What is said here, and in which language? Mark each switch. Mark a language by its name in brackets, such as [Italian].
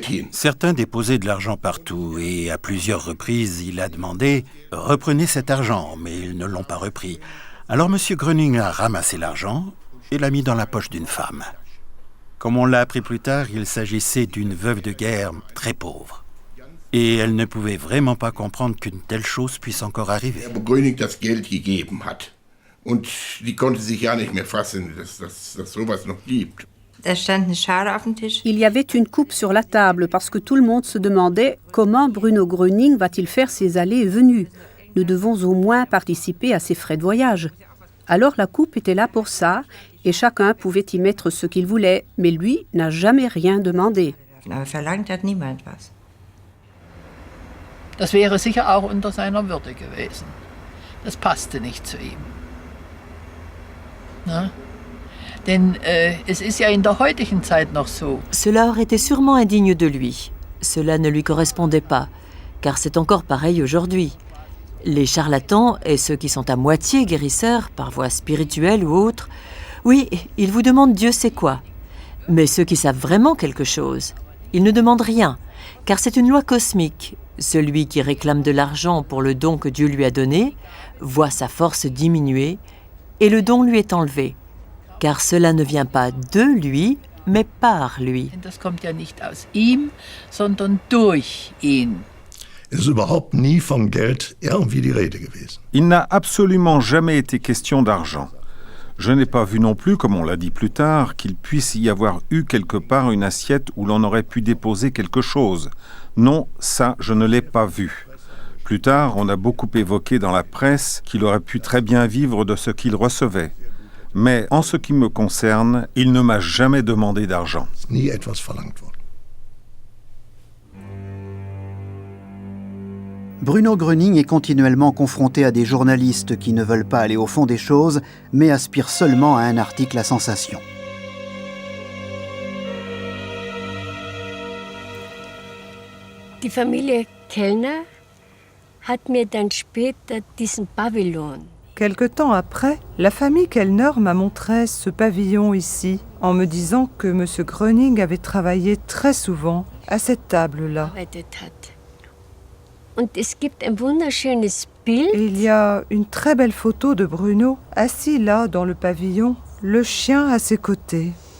[French] Certains déposaient de l'argent partout et à plusieurs reprises, il a demandé « Reprenez cet argent », mais ils ne l'ont pas repris. Alors M. Gröning a ramassé l'argent et l'a mis dans la poche d'une femme. Comme on l'a appris plus tard, il s'agissait d'une veuve de guerre très pauvre. Et elle ne pouvait vraiment pas comprendre qu'une telle chose puisse encore arriver. [German] Gröning das Geld gegeben hat. Und die konnte sich ja nicht mehr fassen, dass sowas noch gibt. [French] Il y avait une coupe sur la table parce que tout le monde se demandait comment Bruno Gröning va-t-il faire ses allées et venues. Nous devons au moins participer à ses frais de voyage. Alors la coupe était là pour ça et chacun pouvait y mettre ce qu'il voulait, mais lui n'a jamais rien demandé. [German] Das wäre sicher auch unter seiner Würde gewesen. Das passte nicht zu ihm. Na? Denn es ist ja in der heutigen Zeit noch so. [French] Cela aurait été sûrement indigne de lui. Cela ne lui correspondait pas, car c'est encore pareil aujourd'hui. Les charlatans et ceux qui sont à moitié guérisseurs, par voie spirituelle ou autre, oui, ils vous demandent Dieu sait quoi. Mais ceux qui savent vraiment quelque chose, ils ne demandent rien, car c'est une loi cosmique. Celui qui réclame de l'argent pour le don que Dieu lui a donné voit sa force diminuer et le don lui est enlevé. Car cela ne vient pas de lui, mais par lui. [German] Das kommt ja nicht aus ihm, sondern durch ihn. Es ist überhaupt nie von Geld irgendwie die Rede gewesen. [French] Il n'a absolument jamais été question d'argent. Je n'ai pas vu non plus, comme on l'a dit plus tard, qu'il puisse y avoir eu quelque part une assiette où l'on aurait pu déposer quelque chose. Non, ça, je ne l'ai pas vu. Plus tard, on a beaucoup évoqué dans la presse qu'il aurait pu très bien vivre de ce qu'il recevait. Mais en ce qui me concerne, il ne m'a jamais demandé d'argent. Bruno Gröning est continuellement confronté à des journalistes qui ne veulent pas aller au fond des choses, mais aspirent seulement à un article à sensation. [German] Die Familie Kellner hat mir dann später diesen Pavillon. [French] Quelque temps après, la famille Kellner m'a montré ce pavillon ici, en me disant que M. Gröning avait travaillé très souvent à cette table-là. [German] Und es gibt ein wunderschönes Bild. [French] Et il y a une très belle photo de Bruno, assis là dans le pavillon, le chien à ses côtés.